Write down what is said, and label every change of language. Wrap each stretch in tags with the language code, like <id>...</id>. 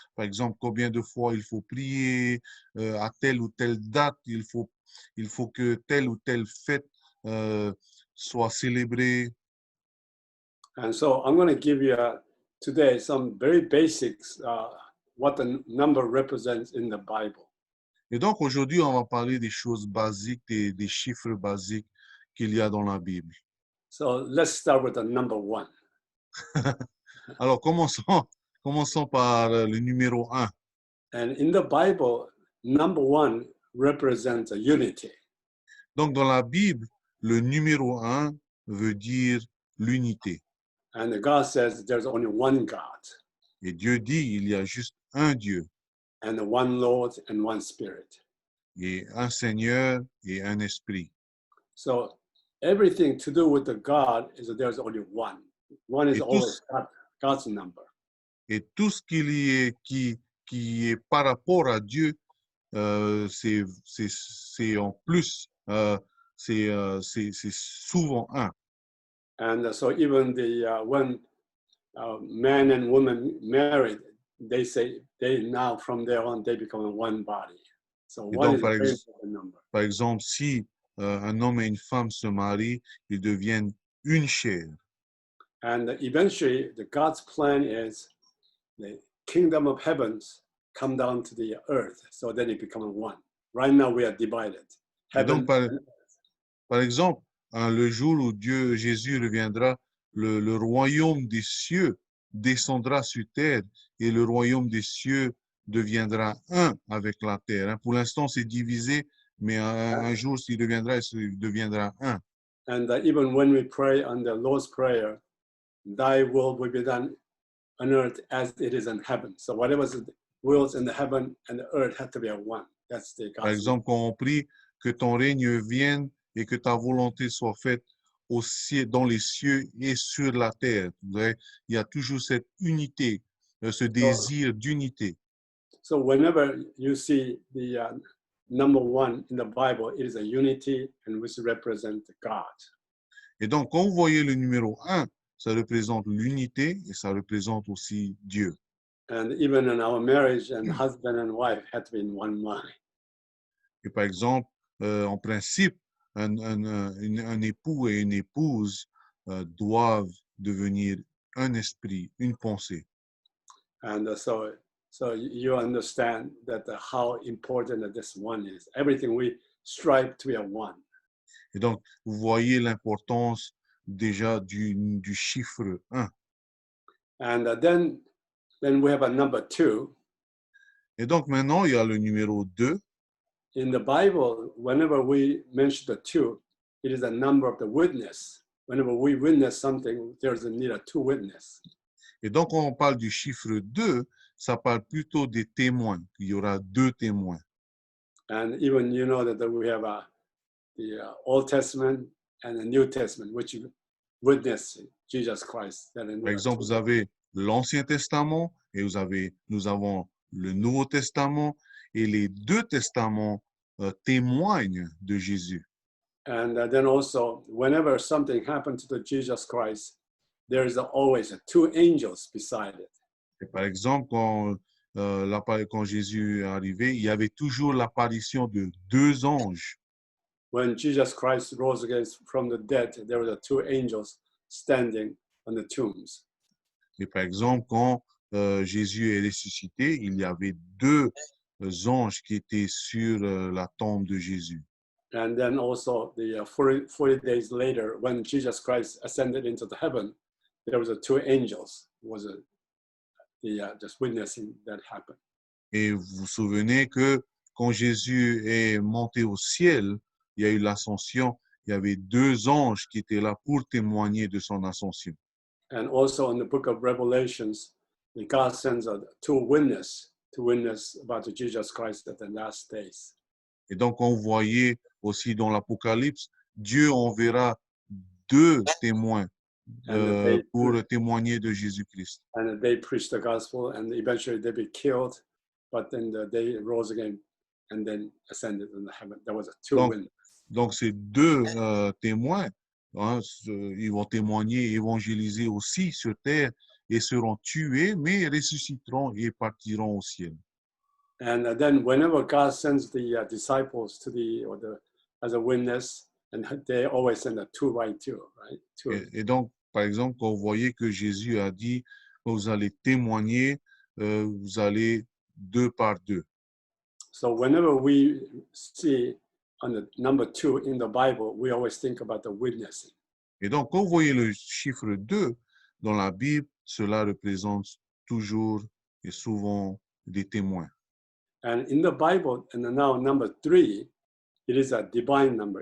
<fr>Par exemple, combien de fois il faut prier, à telle ou telle date, il faut que telle ou telle fête soit célébrée.</fr> <en>And so I'm going to give you today some very basics, what the number represents in the Bible.</en> <fr>Et donc, aujourd'hui, on va parler des choses basiques, des chiffres basiques qu'il y a dans la Bible.</fr> <en>So let's start with the number 1.</en> <fr>Alors, commençons par le numéro 1.</fr> <en>And in the Bible, number 1 represents a unity.</en> <fr>Donc, dans la Bible, le numéro 1 veut dire l'unité.</fr> <en>And God says there's only one God.</en> <fr>Et Dieu dit, il y a juste un Dieu.</fr> <en>And one Lord and one Spirit.</en> <fr>Et un Seigneur et un Esprit.</fr> <en>So everything to do with the God is that there's only one. One is always God's number.</en> <fr>Et tout ce qui est par rapport à Dieu, c'est en plus, c'est souvent un.</fr> <en>And so even when man and woman married, they say now from there on they become one body. So one is a very important number.</en> <fr>Par exemple, si un homme et une femme se marient, ils deviennent une chair.</fr> <en>And eventually, God's plan is the kingdom of heavens come down to the earth, so then it becomes one. Right now, we are divided.</en> <fr>Donc, par exemple, le jour où Jésus reviendra, le royaume des cieux descendra sur terre et le royaume des cieux deviendra un avec la terre. Pour l'instant, c'est divisé, mais un jour, s'il reviendra, il deviendra un.</fr> <en>And even when we pray on the Lord's Prayer, Thy will be done on earth as it is in heaven. So whatever wills in the heaven and the earth have to be one. That's the gospel.</en> <fr>Par exemple, quand on prie que ton règne vienne et que ta volonté soit faite aussi dans les cieux et sur la terre. Il y a toujours cette unité, ce désir d'unité.</fr> <en>So whenever you see the number 1 in the Bible, it is a unity and which represents God.</en> <fr>Et donc, quand vous voyez le numéro 1, ça représente l'unité et ça représente aussi Dieu.</fr> <en>And even in our marriage, and husband and wife had to be in one mind.</en> <fr>Et par exemple, en principe, un époux et une épouse doivent devenir un esprit, une pensée.</fr> <en>And so you understand that how important this one is. Everything we strive to be a one.</en> <fr>Et donc, vous voyez l'importance déjà du chiffre 1.</fr> <en>And then we have a number 2.</en> <fr>Et donc maintenant, il y a le numéro 2.</fr> <en>In the Bible, whenever we mention the 2, it is a number of the witness. Whenever we witness something, there's a need of 2 witnesses.</en> <fr>Et donc, quand on parle du chiffre 2, ça parle plutôt des témoins. Il y aura 2 témoins.</fr> <en>And even that we have the Old Testament and the New Testament, which witnessing Jesus Christ. Then</en> <fr>Par</fr> <en>we are</en> <fr>exemple,</fr> <en>two.</en> <fr>vous avez l'Ancien Testament et nous avons le Nouveau Testament et les deux testaments témoignent de Jésus.</fr> <en>And then also, whenever something happened to the Jesus Christ, there is always two angels beside it.</en> <fr>Et par exemple, quand Jésus est arrivé, il y avait toujours l'apparition de deux anges.</fr> <en>When Jesus Christ rose again from the dead, there were two angels standing on the tombs.</en> <fr>Et par exemple, quand Jésus est ressuscité, il y avait deux anges qui étaient sur la tombe de Jésus.</fr> <en>And then also the 40 days later, when Jesus Christ ascended into the heaven, there was two angels was just witnessing that happen.</en> <fr>Et vous vous souvenez que quand Jésus est monté au ciel, il y a eu l'ascension, il y avait deux anges qui étaient là pour témoigner de son ascension.</fr> <en>And also in the book of Revelations, God sends two witness to witness about Jesus Christ at the last days.</en> <fr>Et donc, on voyait aussi dans l'Apocalypse, Dieu enverra deux témoins pour témoigner de Jésus-Christ.</fr> <en>And they preached the gospel, and eventually they be killed, but then they rose again and then ascended in the heaven. There was two witnesses.</en> <fr>Donc, ces deux témoins, hein, ils vont témoigner, évangéliser aussi sur terre et seront tués, mais ressusciteront et partiront au ciel.</fr> <en>And then whenever God sends the disciples as a witness, and they always send a two by two, right?</en> <fr>Et donc, par exemple, quand vous voyez que Jésus a dit, vous allez témoigner, vous allez deux par deux.</fr> <en>So whenever we see on the number 2 in the Bible, we always think about the witnessing.</en> <fr>Et donc, quand vous voyez le chiffre 2 dans la Bible, cela représente toujours et souvent des témoins.</fr> <en>And in the Bible, and now number 3, it is a divine number.</en>